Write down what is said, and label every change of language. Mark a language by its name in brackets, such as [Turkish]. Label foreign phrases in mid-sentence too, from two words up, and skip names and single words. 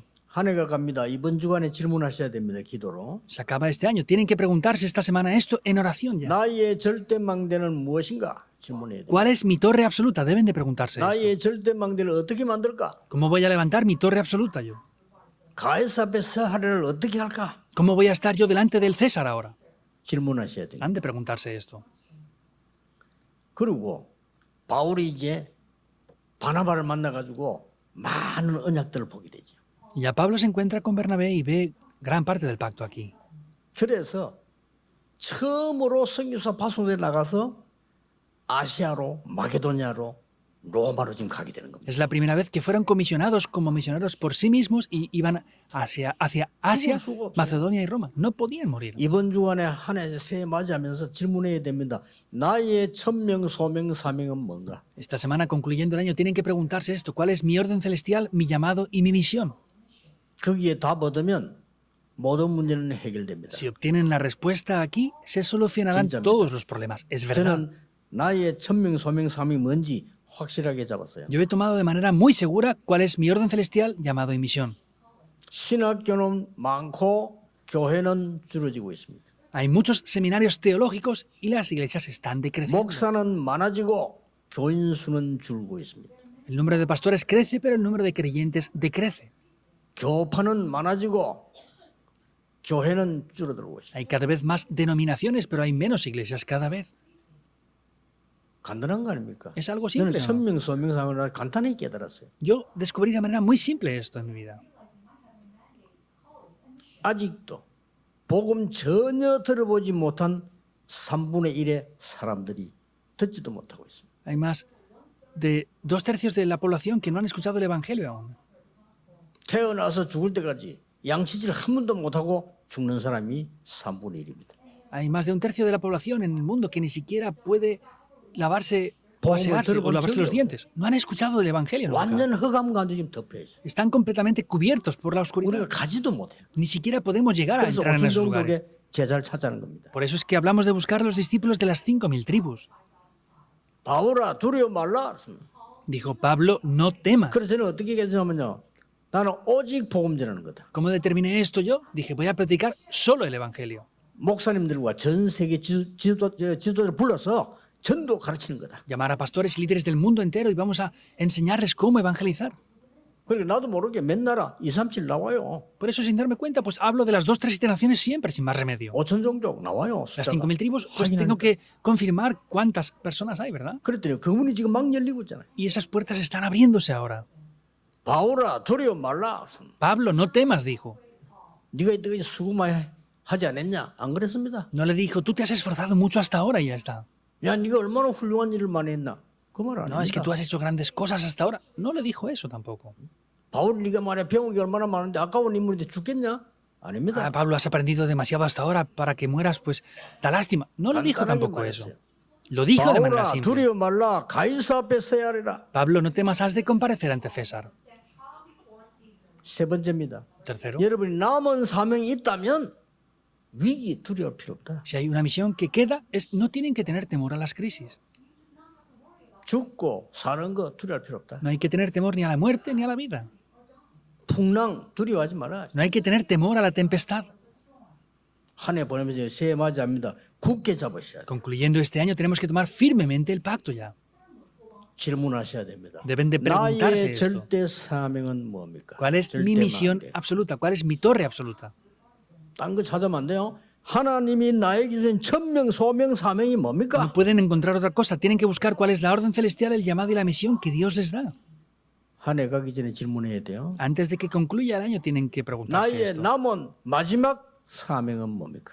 [Korean] 한 해가 갑니다. 이번 주간에 질문하셔야 됩니다. 기도로. [Spanish] Se acaba este año. Tienen que preguntarse esta semana esto en oración ya. [Korean] 나의 절대망대는 무엇인가? 질문해야 돼요. [Spanish] ¿Cuál es mi torre absoluta? Deben de preguntarse esto. [Korean] 나의 절대망대를 어떻게 만들까? [Spanish] ¿Cómo voy a levantar mi torre absoluta yo? [Korean] 가이사 앞에 서하를 어떻게 할까? [Spanish] ¿Cómo voy a estar yo delante del César ahora? [Korean] 질문하셔야 돼요. [Spanish] Han de preguntarse esto. [Korean] 그리고 바울이 이제 바나바를 만나가지고 많은 언약들을 보게 되죠. [Spanish] Y ya Pablo se encuentra con Bernabé y ve gran parte del pacto aquí. [Korean] 그래서 처음으로 선교사 파송에 나가서 아시아로 마게도냐로 로마로 지금 가게 되는 겁니다. [Spanish] Es la primera vez que fueron comisionados como misioneros por sí mismos y iban hacia Asia, Macedonia y Roma. No podían morir. [Korean] 이번 주간에 한 해 새해 맞이하면서 질문해야 됩니다. 나의 천명, 소명, 사명은 뭔가? [Spanish] Esta semana, concluyendo el año, tienen que preguntarse esto. ¿Cuál es mi orden celestial, mi llamado y mi misión? [Korean] 거기에 답 얻으면 모든 문제는 해결됩니다. [Spanish] Si obtienen la respuesta aquí, se solucionarán [Korean] 진짜입니다. [Spanish] todos los problemas. Es verdad. [Korean] 저는 나의 천명, 소명, 사명이 뭔지 확실하게 잡았어요. [Spanish] Yo he tomado de manera muy segura cuál es mi orden celestial llamado y misión. [Korean] 신학교는 많고 교회는 줄어지고 있습니다. [Spanish] Hay muchos seminarios teológicos y las iglesias están decreciendo. [Korean] 목사는 많아지고 교인 수는 줄고 있습니다. [Spanish] El número de pastores crece, pero el número de creyentes decrece. [Korean] 교파는 많아지고 교회는 줄어들고 있습니다. [Spanish] Hay cada vez más denominaciones, pero hay menos iglesias cada vez. [Korean] 간단한 거 아닙니까? [Spanish] Es algo [Korean] 저는 [Spanish] simple, ¿no? [Korean] 천명, 소명, 사명을 간단히 깨달았어요. [Spanish] Yo descubrí de manera muy simple esto en mi vida. [Korean] 아직도 복음 전혀 들어보지 못한 3분의 1의 사람들이 듣지도 못하고 있습니다. [Spanish] Hay más de 2/3 de la población que no han escuchado el Evangelio aún. [Korean] 태어나서 죽을 때까지 양치질 한 번도 못하고 죽는 사람이 3분의 1입니다. [Spanish] Hay más de 1/3 de la población en el mundo que ni siquiera puede lavarse o asearse o lavarse los dientes. No han escuchado del Evangelio nunca. [Korean] 완전 흑암 가운데 지금 덮여 있어요. [Spanish] Están completamente cubiertos por la oscuridad. [Korean] 우리가 가지도 못해요. [Spanish] Ni siquiera podemos llegar a [Korean] 그래서 [Spanish] entrar en esos lugares. [Korean] 오순종족의 제자를 찾자는 겁니다. [Spanish] Por eso es que hablamos de buscar a los discípulos de las 5.000 tribus. [Korean] 바울아 두려워 말라. [Spanish] Dijo Pablo, no temas. [Korean] 그래서 저는 어떻게 결정하면요. 나는 오직 복음 전하는 거다. [Spanish] ¿Cómo determiné esto yo? Dije, voy a predicar solo el Evangelio. [Korean] 목사님들과 전 세계 지도자를 불러서 전도 가르치는 거다. [Spanish] Llamar a pastores y líderes del mundo entero y vamos a enseñarles cómo evangelizar. [Korean] 그리고 나도 모르게 맨날 2, 3, 7 나와요. [Spanish] Por eso, sin darme cuenta, pues hablo de las 2-3 generaciones siempre, sin más remedio. [Korean] 5천 종족 나와요. [Spanish] Las [Korean] 숫자가. [Spanish] 5.000 tribus, pues tengo que confirmar cuántas personas hay, ¿verdad? [Korean] 그랬더니 그 문이 지금 막 열리고 있잖아요. [Spanish] Y esas puertas están abriéndose ahora. [Korean] 바울아 두려워 말라. [Spanish] Pablo, no temas, dijo. [Korean] 네가 이때까지 수고 많이 하지 않았냐? 안 그랬습니다. [Spanish] No le dijo, tú te has esforzado mucho hasta ahora y ya está. [Korean] 야 네가 얼마나 훌륭한 일을 많이 했나? 그 말 [Spanish] No, es que [Korean] 아닙니다. [Spanish] tú has hecho grandes cosas hasta ahora. No le dijo eso tampoco. [Korean] 바울 네가 말해 배운 게 얼마나 많은데 아까운 인물인데 죽겠냐? 아닙니다. [Spanish] Ah, Pablo, has aprendido demasiado hasta ahora para que mueras, pues da lástima. No le dijo [Korean] 간단하게 [Spanish] tampoco eso. [Korean] 말했어요. [Spanish] Lo dijo de manera [Korean] 바울아 [Spanish] simple. [Korean] 두려워 말라. 가이사 앞에 서야 하리라. [Spanish] Pablo, no temas, has de comparecer ante César. [Korean] 세 번째입니다. [Spanish] Tercero, [Korean] 여러분이 남은 사명이 있다면 위기 두려울 필요 없다. [Spanish] si hay una misión que queda, no tienen que tener temor a las crisis. [Korean] 죽고 사는 거 두려울 필요 없다. [Spanish] No hay que tener temor ni a la muerte ni a la vida. [Korean] 풍랑 두려워하지 마라. [Spanish] No hay que tener temor a la tempestad. [Korean] 한 해 보내면서 새해 맞이합니다. 굳게 잡으셔야 돼. [Spanish] Concluyendo este año, tenemos que tomar firmemente el pacto ya. [Korean] 질문하셔야 됩니다. [Spanish] Deben de preguntarse [Korean] 나의 [Spanish] esto. [Korean] 절대 사명은 뭡니까? [Spanish] ¿Cuál es mi [Korean] 절대 [Spanish] misión [Korean] 마음대. [Spanish] absoluta? ¿Cuál es mi torre absoluta? [Korean] 딴 거 찾으면 안 돼요. 하나님이 나에게 주신 천명, 소명, 사명이 [Spanish] No [Korean] 뭡니까? [Spanish] pueden encontrar otra cosa. Tienen que buscar cuál es la orden celestial, el llamado y la misión que Dios les da. [Korean] 한 해 가기 전에 질문해야 돼요. [Spanish] Antes de que concluya el año, tienen que preguntarse [Korean] 나의 [Spanish] esto. [Korean] 남은 마지막 사명은 뭡니까?